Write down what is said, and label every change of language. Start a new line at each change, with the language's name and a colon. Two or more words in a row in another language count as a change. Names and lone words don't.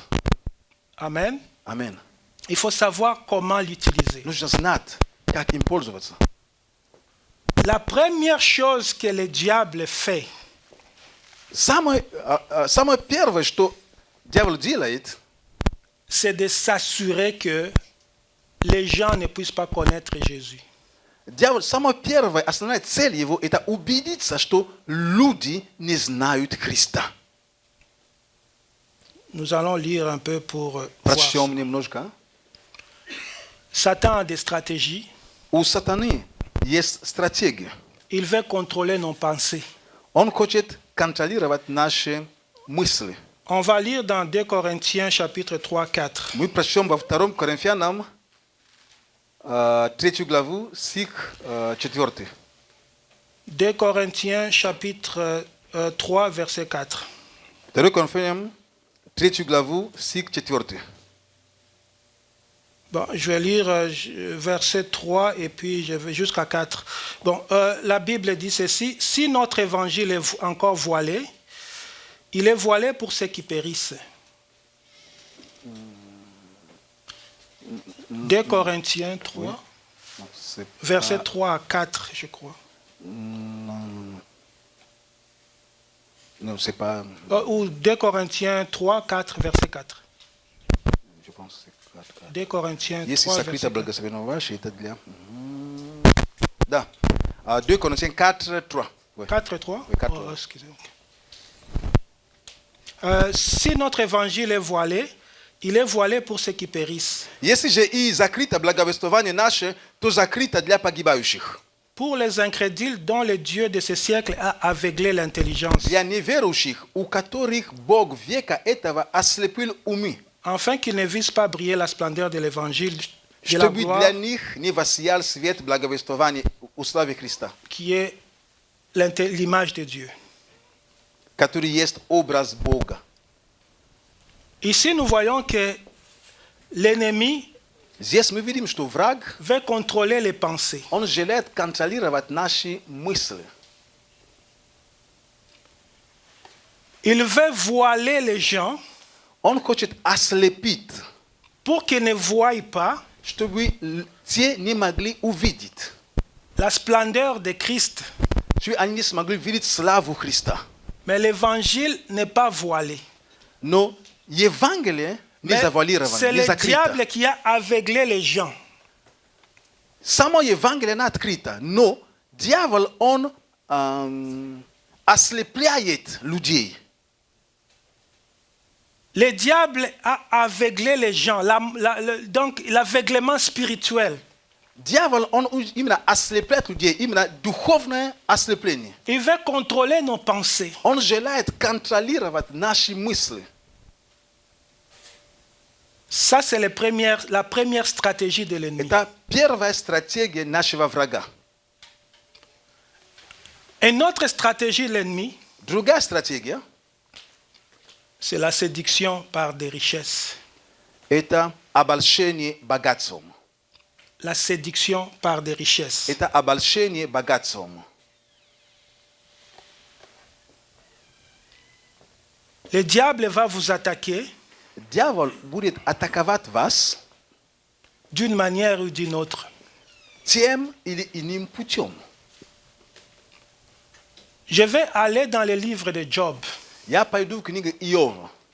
French: Amen.
Russian: Аминь.
French: Il faut savoir comment l'utiliser.
Russian: Нужно знать, как им пользоваться.
French: La première chose que le diable fait,
Russian: Самое первое, что дьявол делает,
French: c'est de s'assurer que les gens ne puissent pas connaître Jésus.
Russian: Дьявол, самая первая, основная цель его, это убедиться, что люди не знают Христа.
French: Nous allons lire un peu pour voir.
Russian: Прочтем немножко.
French: Satan a des stratégies.
Russian: У сатаны есть стратегия.
French: Il veut contrôler nos pensées.
Russian: Он хочет контролировать наши мысли.
French: On va lire dans 2 Corinthiens chapitre 3-4.
Russian: Мы прочтем во 2 Коринфянам 3 главу, стих 4.
French: 2 Corinthiens chapitre 3 verset 4.
Russian: 2 Коринфянам 3 главу, стих 4.
French: Bon, je vais lire verset 3 et puis je vais jusqu'à 4. Bon, la Bible dit ceci. Si notre évangile est encore voilé, il est voilé pour ceux qui périssent. 2 Corinthiens 3, Oui. verset 3 à 4, je crois. Non, c'est pas. Ou 2 Corinthiens 3, 4, verset 4. Je pense que c'est 4. 2 Corinthiens 3,
Russian: Если
French: verset
Russian: сокрыто
French: 4.
Russian: благословенно ваше, это для...
French: Да. 2 Corinthiens 4, 3. Ouais. 4 et 3 Oui, 4, Oh, ouais. excusez-moi. Si notre évangile est voilé, il est voilé pour ceux qui périssent.
Russian: Если же и закрыто благовествование наше, то закрыто для погибающих.
French: Pour les incrédules dont le Dieu de ce siècle a aveuglé l'intelligence,
Russian: Для неверующих, у которых Бог века этого ослепил умы,
French: afin qu'ils ne visent pas briller la splendeur de l'évangile de la
Russian: чтобы
French: gloire
Russian: для них не воссиял свет благовествования у славы Христа,
French: qui est l'image de Dieu.
Russian: который есть образ Бога.
French: Ici, nous voyons que l'ennemi
Russian: Здесь мы видим, что враг,
French: veut contrôler les pensées.
Russian: он желает контролировать наши мысли.
French: Il veut voiler les gens
Russian: Он хочет ослепить,
French: pour qu'ils ne voient pas
Russian: чтобы те не могли увидеть,
French: la splendeur de Christ.
Russian: чтобы они не смогли видеть славу Христа.
French: Mais l'évangile n'est pas voilé.
Russian: Но Евангелие не
French: Mais
Russian: завуалировано,
French: c'est
Russian: не
French: le
Russian: закрыто.
French: diable qui a aveuglé les gens.
Russian: Само Евангелие не открыто, но дьявол, он ослепляет людей.
French: Le diable a aveuglé les gens, donc l'aveuglement spirituel.
Russian: Дьявол, он именно ослепляет людей, именно духовное ослепление.
French: Il veut contrôler nos pensées.
Russian: Он желает контролировать наши мысли.
French: Ça, c'est la première stratégie de l'ennemi.
Russian: Это первая стратегия нашего врага.
French: Une autre stratégie de l'ennemi,
Russian: Другая стратегия
French: c'est la séduction par des richesses. –
Russian: это обольщение богатством.
French: La séduction par des richesses.
Russian: Это обольщение богатством.
French: Le diable va vous attaquer
Russian: Дьявол будет атаковать вас
French: d'une manière ou d'une autre.
Russian: тем или иным путем.
French: Je vais aller dans le livre de Job.
Russian: Я пойду в книгу Иова.